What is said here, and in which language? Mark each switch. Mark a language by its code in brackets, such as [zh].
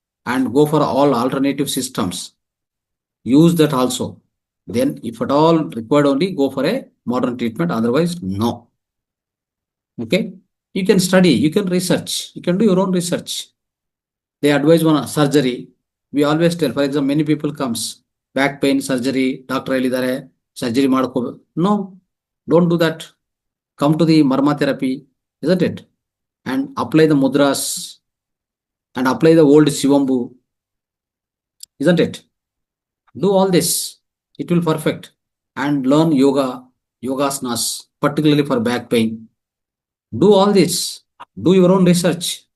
[en] And go for all alternative systems. Use that also. Then if at all required, only go for a modern treatment, otherwise no. Okay? You can study, you can research, you can do your own research. They advise one surgery. We always tell, for example, many people comes, [kn] back pain surgery, doctor ಹೇಳಿದ್ದಾರೆ surgery ಮಾಡ್ಕೋಬೇಕು. [en] No, don't do that. Come to the Marma therapy, isn't it? And apply the mudras and apply the old Shivambu, isn't it? Do all this, it will perfect. And learn yoga, yogasanas, particularly for back pain. Do all this. Do your own research.